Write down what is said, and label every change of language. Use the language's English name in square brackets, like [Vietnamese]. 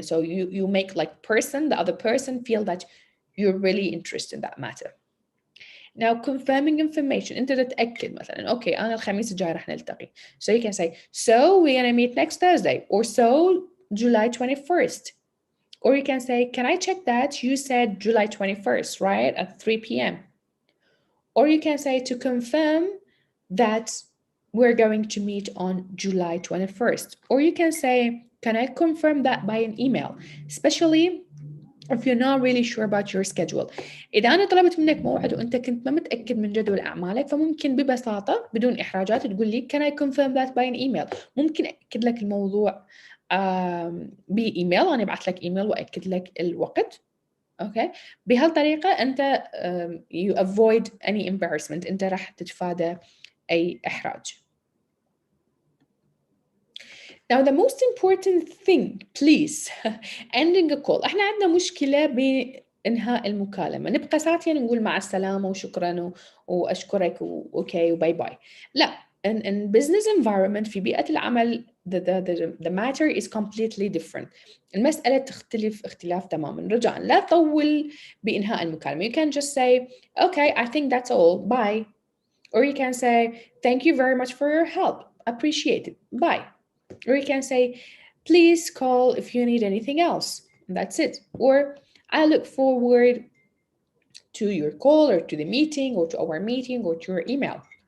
[English] So you make like the other person feel that you're really interested in that matter. Now confirming information, [Arabic] أنت تتأكد مثلا أوكي أنا الخميس الجاي راح نلتقي. [English] So you can say, so we're gonna meet next Thursday, or so July 21st. Or you can say, can I check that you said July 21st, right, at 3 p.m. Or you can say to confirm that we're going to meet on July 21st. Or you can say, can I confirm that by an email, especially if you're not really sure about your schedule. [Arabic] إذا أنا طلبت منك موعد وأنت كنت ما متأكد من جدول أعمالك، فممكن ببساطة بدون إحراجات تقول لي [English] can I confirm that by an email. [Arabic] ممكن أكد لك الموضوع بإيميل، أنا أبعث لك إيميل وأكد لك الوقت. [English] Okay. [Arabic] بهالطريقة أنت [English] you avoid any embarrassment. [Arabic] أنت راح تتفادى أي إحراج. [English] Now the most important thing, please, ending a call. [Arabic] إحنا عندنا مشكلة بإنهاء المكالمة، نبقى ساعتين نقول مع السلامة وشكرا وأشكرك وأوكي وباي باي. لا، [English] in business environment [Arabic] في بيئة العمل [English] the matter is completely different. [Arabic] المسألة تختلف اختلاف تماما. رجاء لا تطول بإنهاء المكالمة. [English] You can just say, okay, I think that's all, bye. Or you can say, thank you very much for your help. Appreciate it. Bye. Or you can say, please call if you need anything else. And that's it. Or I look forward to your call or to the meeting or to our meeting or to your email.